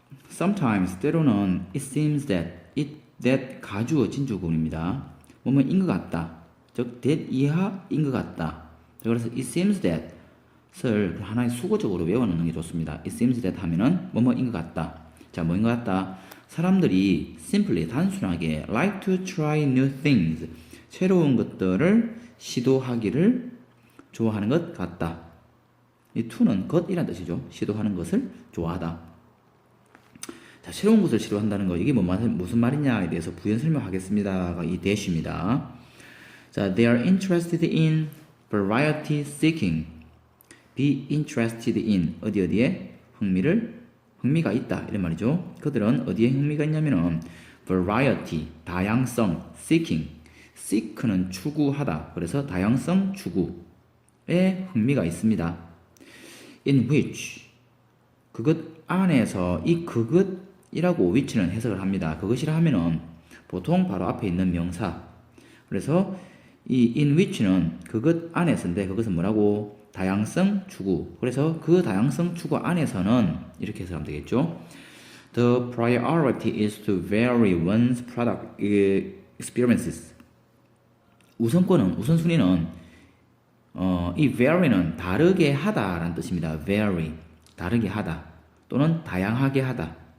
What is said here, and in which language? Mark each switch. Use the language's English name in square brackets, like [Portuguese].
[English] Sometimes [Korean] 때로는 [English] it seems that [Korean] 가주어 진주구문입니다. 뭐뭐인 것 같다. 즉 that 이하인 것 같다. 그래서 [English] it seems that [Korean] 을 하나의 수거적으로 외워놓는 게 좋습니다. [English] it seems that [Korean] 하면은 뭐뭐인 것 같다. 자, 뭐인 것 같다. 사람들이 simply 단순하게 [English] like to try new things [Korean] 새로운 것들을 시도하기를 좋아하는 것 같다. 이 to는 것이란 뜻이죠. 시도하는 것을 좋아하다. 자, 새로운 것을 시도한다는 거 이게 무슨 말이냐에 대해서 부연 설명하겠습니다가 이 대시입니다. [English] 자, they are interested in variety seeking. be interested in [Korean] 어디에 흥미가 있다 이런 말이죠. 그들은 어디에 흥미가 있냐면은 variety 다양성 seek는 추구하다. 그래서 다양성 추구에 흥미가 있습니다. [English] in which [Korean] 그것 안에서 이 그것이라고 which는 해석을 합니다. 그것이라 하면은 보통 바로 앞에 있는 명사. 그래서 이 in which는 그것 안에서인데 그것은 뭐라고? 다양성 추구. 그래서 그 다양성 추구 안에서는 이렇게 해석하면 되겠죠. [English] The priority is to vary one's product experiences. [Korean] 우선순위는 이 vary는 다르게 하다라는 뜻입니다. vary 다르게 하다 또는 다양하게 하다.